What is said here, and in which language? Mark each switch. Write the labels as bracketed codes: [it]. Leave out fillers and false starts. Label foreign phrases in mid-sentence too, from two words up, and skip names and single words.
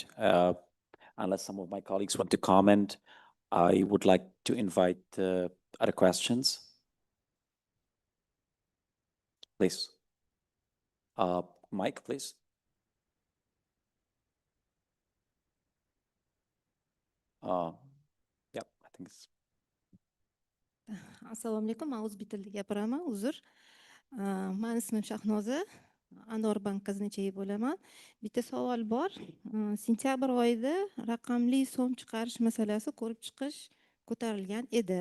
[en] Unless some of my colleagues want to comment, I would like to invite other questions. Please. Mike, please. Yeah, I think it's... [uz] Assalomu alaykum, men o'z tilida gapiraman, uzr. Men ismim Shahnoza, Anor bank qiznechayi bo'laman. Bitta savol bor. Sentyabr oyida raqamli so'm chiqarish masalasi ko'rib chiqish ko'tarilgan edi.